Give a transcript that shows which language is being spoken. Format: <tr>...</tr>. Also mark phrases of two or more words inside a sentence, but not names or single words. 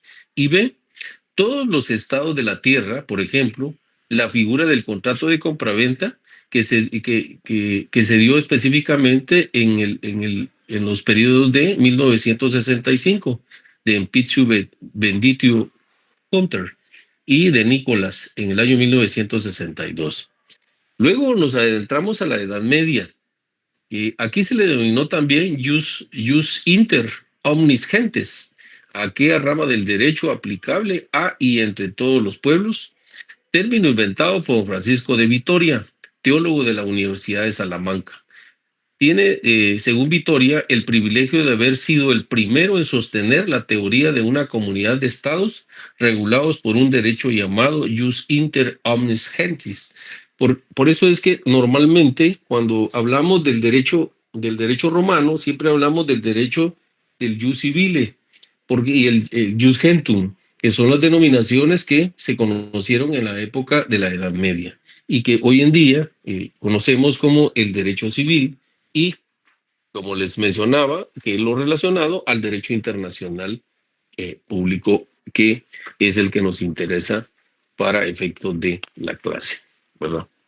<es>Y B, todos los estados de la tierra, por ejemplo, la figura del contrato de compraventa que se dio específicamente en los periodos de 1965, de</es> <la>Empitio Benditio</la> <es>Hunter y de Nicolás en el año 1962. Luego nos adentramos a la Edad Media. Aquí se le denominó también</es> <la>jus inter omnis gentes,</la> <es>aquella rama del derecho aplicable a y entre todos los pueblos, término inventado por Francisco de Vitoria, teólogo de la Universidad de Salamanca. Tiene, según Vitoria, el privilegio de haber sido el primero en sostener la teoría de una comunidad de estados regulados por un derecho llamado</es> <la>jus inter omnes gentis.</la> <es>Por eso es que normalmente cuando hablamos del derecho romano, siempre hablamos del derecho del</es> <la>jus civile</la> <es>y el</es> <la>jus gentum,</la> <es>que son las denominaciones que se conocieron en la época de la Edad Media y que hoy en día conocemos como el derecho civil y, como les mencionaba, que es lo relacionado al derecho internacional público, que es el que nos interesa para efectos de la clase, ¿verdad?</es>